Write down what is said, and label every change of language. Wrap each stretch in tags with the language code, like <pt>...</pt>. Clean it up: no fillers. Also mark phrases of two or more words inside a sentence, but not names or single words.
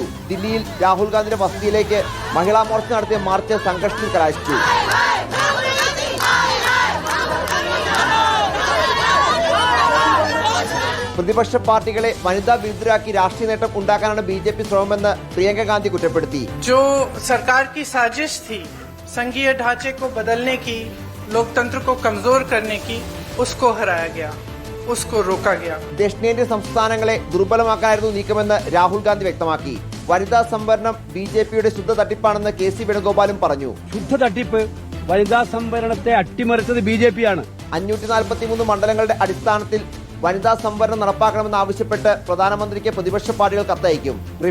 <ml>ദില്ലിയിൽ രാഹുൽ ഗാന്ധിയുടെ വസതിയിലേക്ക് മഹിളാ മോർച്ച നടത്തിയ മാർച്ച് സംഘർഷത്തിൽ കലാശിച്ചു. പ്രതിപക്ഷ പാർട്ടികളെ വനിതാ വിരുദ്ധരാക്കി രാഷ്ട്രീയ നേട്ടം ഉണ്ടാക്കാനാണ് BJP ശ്രമമെന്ന് പ്രിയങ്ക ഗാന്ധി കുറ്റപ്പെടുത്തി.</ml> <hi>जो सरकार की साजिश थी संघीय ढांचे को बदलने की, लोकतंत्र को कमजोर करने की, उसको हराया गया, उसको रोका गया.</hi> <ml>ദക്ഷിണേന്ത്യൻ സംസ്ഥാനങ്ങളെ ദുർബലമാക്കാനായിരുന്നു നീക്കമെന്ന് രാഹുൽ ഗാന്ധി വ്യക്തമാക്കി. വനിതാ സംവരണം BJPയുടെ ശുദ്ധ തട്ടിപ്പാണെന്ന് KC വേണുഗോപാലും പറഞ്ഞു. ശുദ്ധ തട്ടിപ്പ്, വനിതാ സംവരണത്തെ അട്ടിമറിച്ചത് BJP ആണ്. 543 മണ്ഡലങ്ങളുടെ അടിസ്ഥാനത്തിൽ വനിതാ സംവരണം നടപ്പാക്കണമെന്ന് ആവശ്യപ്പെട്ട് പ്രധാനമന്ത്രിക്ക് പ്രതിപക്ഷ പാർട്ടികൾ കത്തയക്കും.</ml>